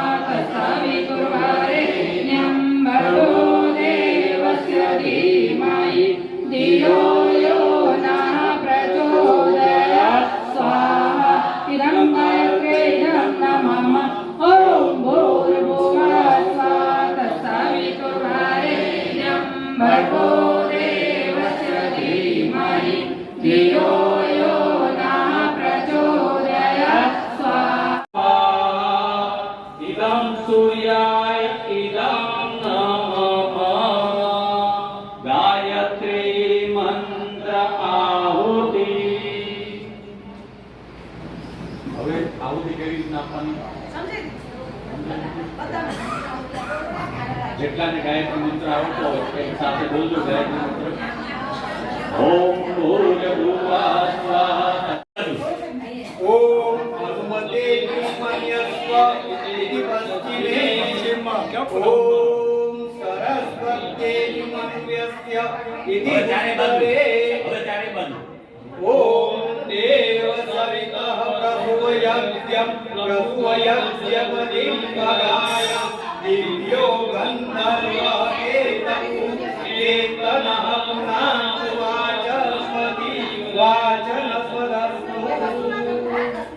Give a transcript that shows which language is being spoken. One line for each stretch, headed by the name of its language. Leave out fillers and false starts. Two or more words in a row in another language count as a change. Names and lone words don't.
Sanskrit: तत्सवितुर्वरेण्यं भर्गो देवस्य धीमहि धियो यो नः प्रचोदयात् स्वाहा इदं गायत्र्यै नमः ओम भूर्भुवः स्वः तत्सवितुर्वरेण्यं भर्गो देवस्य धीमहि धियो यो नः प्रचोदयात् स्वाहा इदं सूर्याय इदं नमः गायत्री मंत्र आहुति.
Gujarati: હવે આહુતિ કેવી રીતના આપવાની? જેટલાને ગાયત્રી મંત્ર આવડતો હોય એક સાથે બોલજો ગાયત્રી મંત્ર.
Sanskrit: ઓમ ભૂર્ભુવઃ સ્વાહા. ओम भगवते ब्रह्मण्यस्व इति पश्चिमे ओम सरस्वते मन्यस्य इति उत्तरे ओम देव सवितः प्रभुवयज्ञं प्रभुवयज्ञपतिं गगाय दिव्यो गन्धर्व एतनः पुनः वाचस्पति वाचनपदस्तु